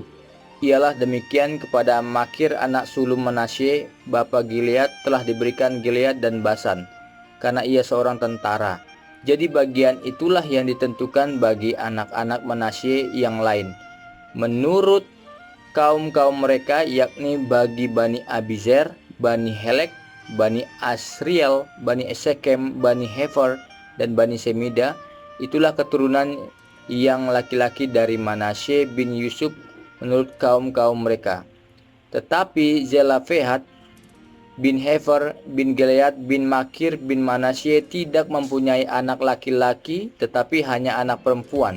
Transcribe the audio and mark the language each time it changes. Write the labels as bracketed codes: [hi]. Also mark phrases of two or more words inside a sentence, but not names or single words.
[id] Ialah demikian kepada Makir anak sulung Manasye, bapa Gilead, telah diberikan Gilead dan Basan, karena ia seorang tentara. Jadi bagian itulah yang ditentukan bagi anak-anak Manasye yang lain, menurut kaum-kaum mereka, yakni bagi Bani Abizer, Bani Helek, Bani Asriel, Bani Esekem, Bani Hefer, dan Bani Semida. Itulah keturunan yang laki-laki dari Manasye bin Yusuf menurut kaum-kaum mereka. Tetapi Zelafehat bin Hefer bin Gilead bin Makir bin Manasye tidak mempunyai anak laki-laki, tetapi hanya anak perempuan.